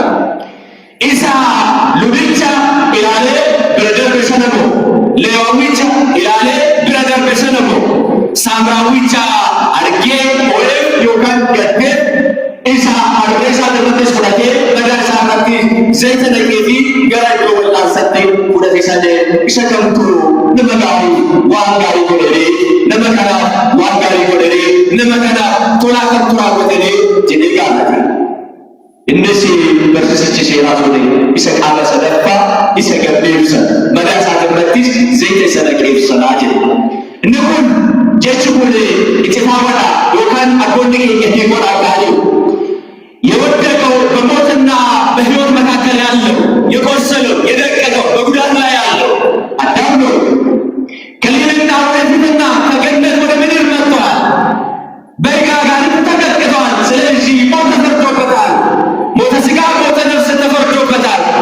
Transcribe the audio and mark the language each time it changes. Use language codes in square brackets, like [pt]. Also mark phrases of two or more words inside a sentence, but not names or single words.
[om] Isa lubicha ilaalee bira darbe sana moo Leewwaawwicha ilaalee bira darbe sana moo Saamraawwicha argee oolee yookaan gaddee isa harree isaa irrattis fudhatee madaa isaa irratti zayita naqeefii gara iddoo wal'aansaatti fudhate sana isa kamtu nama gaarii waan gaarii godhanii nama kanaaf waan gaarii godhanii nama kanaaf tolaa kan turaa godhanii jedhee gaafata. Innis barsiisichi seeraa ture isa qaama sadaffaa isa gaddeebsa madaa isaa irrattis zayita isa naqeefsanaa jedhe. Inni kun jechi kun iccifaawwadha yookaan abboonni keenya deegodhaa gaariu [am] የወደቀው በሞትና በሕይወት መካከል ያለው የቆሰለው የደቀቀው በጉዳት ላይ ያለው አዳም ነው። ከልጅነቱ ወደፊትና ከገነት ወደ ምድር መጥቷል። በሕግ አጋንንት ተቀጥቅጧል። ስለዚህ ሞት ተፈርዶበታል። ሞተ ሥጋ ሞተ ነፍስ ተፈርዶበታል።